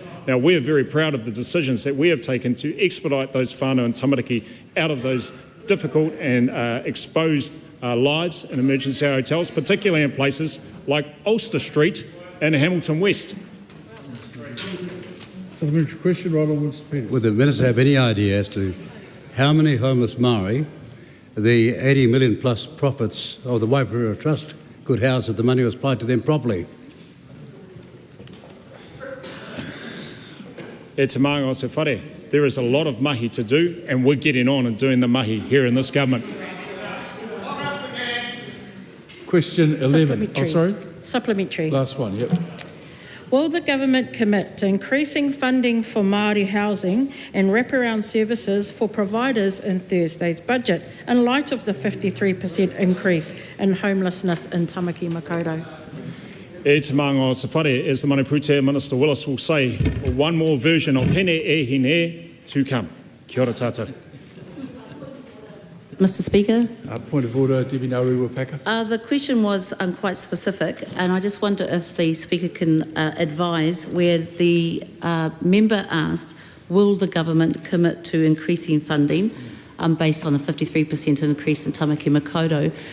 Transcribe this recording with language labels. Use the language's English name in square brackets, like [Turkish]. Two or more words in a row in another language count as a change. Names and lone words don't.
[English] Now, we're very proud of the decisions that we have taken to expedite those whānau and tamariki out of those difficult and exposed lives in emergency hotels, particularly in places like Ulster Street and Hamilton West. Supplementary question, right on Peter. Would the Minister have any idea as to how many homeless Māori the 80 million plus profits of the Waipiro Trust could house if the money was applied to them properly? [Māori] E te māngo o te whare. [English] There is a lot of mahi to do, and we're getting on and doing the mahi here in this government. Question 11. Supplementary. Oh, sorry? Supplementary. Last one, yep. Will the government commit to increasing funding for Māori housing and wraparound services for providers in Thursday's budget in light of the 53% increase in homelessness in Tamaki Makaurau? [Māori] E te maanga o te whare, [English] as the Manipute Minister Willis will say, one more version of hene e hine to come. [Māori] Kia ora tātou. [English] Mr Speaker. Point of order, Debbie Nauru-Wapaka. The question was quite specific, and I just wonder if the Speaker can advise where the member asked, will the government commit to increasing funding based on a 53% increase in Tamaki Makaurau?